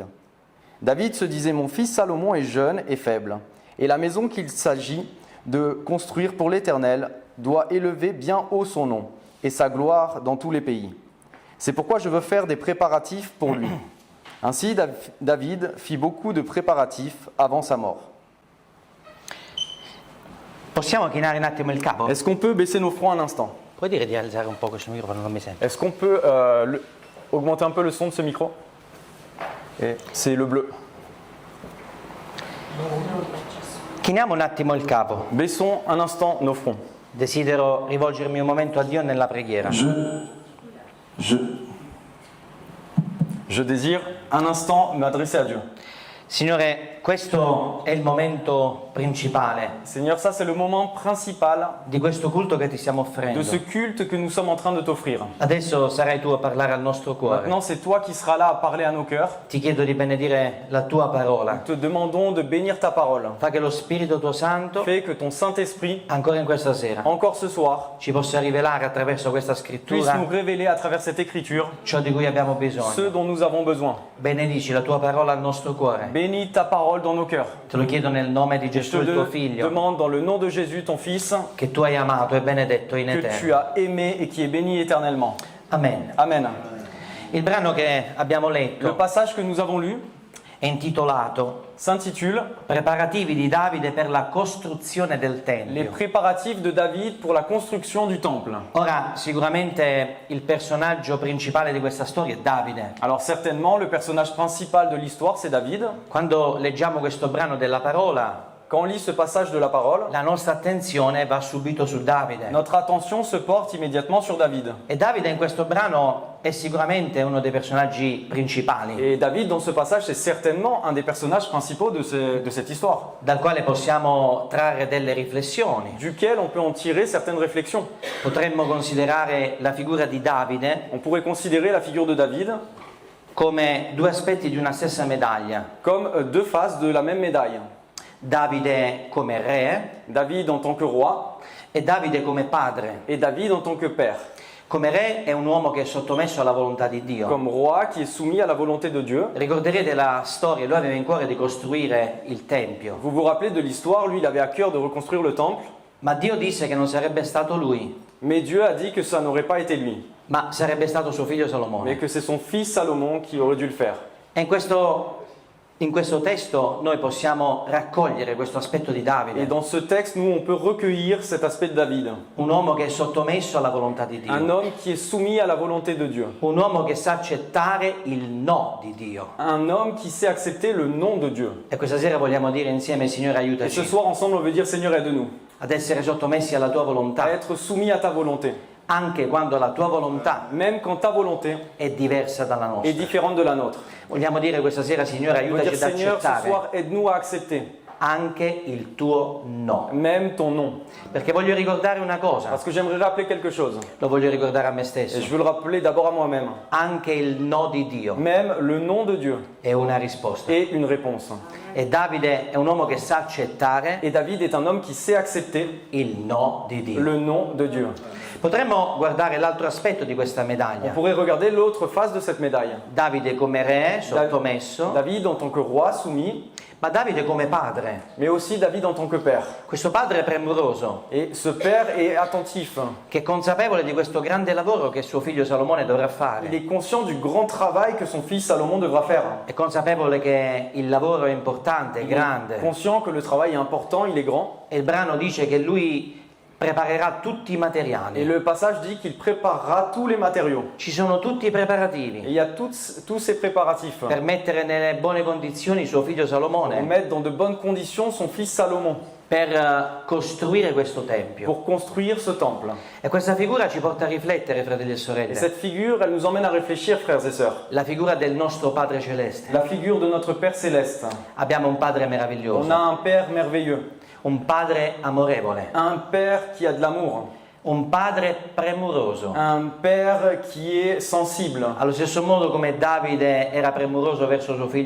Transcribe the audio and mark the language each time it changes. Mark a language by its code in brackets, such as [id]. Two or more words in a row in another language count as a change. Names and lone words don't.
[fr] David se disait « Mon fils Salomon est jeune et faible, et la maison qu'il s'agit de construire pour l'Éternel doit élever bien haut son nom et sa gloire dans tous les pays. C'est pourquoi je veux faire des préparatifs pour lui. » Ainsi, David fit beaucoup de préparatifs avant sa mort. [it] Possiamo chinare un attimo il capo? [fr] Est-ce qu'on peut baisser nos fronts un instant? [it] Puoi dire di alzare un po' questo microfono, non mi sento. [fr] Est-ce qu'on peut augmenter un peu le son de ce micro? C'est le bleu. [it] Chiniamo un attimo il capo. [fr] Baissons un instant nos fronts. [it] Desidero rivolgermi un momento a Dio nella preghiera. [fr] Je désire un instant m'adresser à Dieu. [it] Signore, questo è il momento principale [fr] Seigneur, ça c'est le moment principal [it] di questo culto che ti stiamo [fr] de [it] offrendo. [fr] ce culte que nous sommes en train de t'offrir. [it] Adesso sarai tu a parlare al nostro cuore. [fr] Maintenant, c'est toi qui seras là à parler à nos cœurs. [it] Ti chiedo di benedire la tua parola. [fr] Te demandons de bénir ta parole. [it] Fa che lo Spirito tuo Santo, [fr] Fais que ton Saint-Esprit, [it] ancora in questa sera, [fr] encore ce soir, [it] ci possa rivelare attraverso questa [fr] puisse [it] scrittura [fr] nous révéler à travers cette écriture [it] ciò di cui abbiamo [fr] ce [it] bisogno. [fr] dont nous avons besoin. [it] Benedici la tua parola al nostro cuore. [fr] Bénis ta parole dans nos cœurs. [it] Te lo chiedo nel nome di [fr] Je [it] Gesù, [fr] te [it] il tuo figlio, [fr] demande dans le nom de Jésus, ton Fils, [it] che tu hai amato e benedetto in [fr] que tu [it] eterno. [fr] as aimé et qui est béni éternellement. [it] Amen. [fr] Amen. [it] Il brano che abbiamo [fr] Le [it] letto [fr] passage que nous avons lu [it] è intitolato [fr] s'intitule [it] Preparativi di Davide per la costruzione del [fr] Les [it] Tempio. [fr] préparatifs de David pour la construction du temple. [it] Ora, sicuramente il personaggio principale di questa storia è Davide. [fr] Alors certainement, le personnage principal de l'histoire, c'est David. [it] Quando leggiamo questo brano della parola, [fr] Quand on lit ce passage de la parole, [it] la nostra attenzione va subito su Davide. [fr] notre attention se porte immédiatement sur David. [it] E Davide in questo brano è sicuramente uno dei personaggi principali, [fr] Et David, dans ce passage, c'est certainement un des personnages principaux de cette histoire, [it] dal quale possiamo trarre delle riflessioni. [fr] duquel on peut en tirer certaines réflexions. [it] Potremmo considerare la figura di Davide [fr] On pourrait considérer la figure de David [it] come due aspetti di una stessa medaglia. [fr] comme deux faces de la même médaille. [it] Davide come re [fr] David en tant que roi [it] e Davide come padre. [fr] et David en tant que père. [it] Come re è un uomo che è sottomesso alla volontà di Dio. [fr] Comme roi qui est soumis à la volonté de Dieu. [it] Ricorderete la storia, lui aveva in cuore di costruire il Tempio, [fr] Vous vous rappelez de l'histoire, lui il avait à cœur de reconstruire le temple, [it] ma Dio disse che non sarebbe stato lui, [fr] mais Dieu a dit que ça n'aurait pas été lui, [it] ma sarebbe stato suo figlio [fr] mais [it] Salomone. [fr] que c'est son fils Salomon qui aurait dû le faire. [it] E in questo In questo testo noi possiamo raccogliere questo aspetto di [fr] Et [it] Davide, [fr] dans ce texte, nous, on peut recueillir cet aspect de David. [it] un uomo che è sottomesso alla volontà di [fr] Un [it] Dio, [fr] homme qui est soumis à la volonté de Dieu. [it] un uomo che sa accettare il no di Dio. [fr] Un homme qui sait accepter le nom de Dieu. [it] E questa sera vogliamo dire insieme, Signore, [fr] Et ce [it] aiutaci [fr] soir, ensemble, on veut dire, Seigneur, aide-nous [it] ad essere sottomessi alla tua [fr] à [it] volontà, [fr] être soumis à ta volonté. [it] anche quando la tua volontà [fr] Même quand ta volonté [it] è diversa dalla [fr] est [it] nostra. [fr] différente de la nôtre. [it] Vogliamo dire questa sera, Signore, [fr] On veut dire, [it] aiutaci ad [fr] Seigneur, ce [it] accettare [fr] soir, aide-nous à accepter [it] anche il tuo no. [fr] même ton nom. [it] Perché voglio ricordare una cosa, [fr] Parce que j'aimerais rappeler quelque chose. [it] lo voglio ricordare a me [fr] Et [it] stesso, [fr] je veux le rappeler d'abord à moi-même. [it] anche il no di Dio [fr] Même le nom de Dieu [it] è una risposta. [fr] est une réponse. [it] E Davide è un uomo che sa accettare [fr] Et David est un homme qui sait accepter [it] il no di Dio. [fr] le nom de Dieu. [it] Potremmo guardare l'altro aspetto di questa [fr] On [it] medaglia. [fr] pourrait regarder l'autre face de cette médaille. [it] Davide come re, sottomesso, [fr] David en tant que roi soumis, [it] ma Davide come padre. [fr] mais aussi David en tant que père. [it] Questo padre premuroso, [fr] Et ce père est attentif. [it] che è consapevole di questo grande lavoro che suo figlio Salomone dovrà [fr] Il [it] fare. [fr] est conscient du grand travail que son fils Salomon devra faire. [it] È consapevole che il lavoro è importante, è [fr] Il est [it] grande. [fr] conscient que le travail est important, il est grand. [it] E il brano dice che lui preparerà tutti i [fr] Et [it] materiali. [fr] le passage dit qu'il préparera tous les matériaux. [it] Ci sono tutti i [fr] Et [it] preparativi [fr] il y a tous ces préparatifs [it] per mettere nelle buone condizioni suo figlio [fr] pour [it] Salomone, [fr] mettre dans de bonnes conditions son fils Salomon [it] per costruire questo tempio. [fr] pour construire ce temple. [it] E questa figura ci porta a riflettere, fratelli e [fr] Et [it] sorelle, [fr] cette figure, elle nous emmène à réfléchir, frères et sœurs. [it] la figura del nostro Padre Celeste. [fr] La figure de notre Père céleste. [it] Abbiamo un Padre [fr] On [it] meraviglioso, [fr] a un Père merveilleux, [it] un Padre amorevole, [fr] un Père qui a de l'amour, [it] un Padre premuroso. [fr] un Père qui est sensible. [it] Allo stesso modo come Davide era premuroso verso suo figlio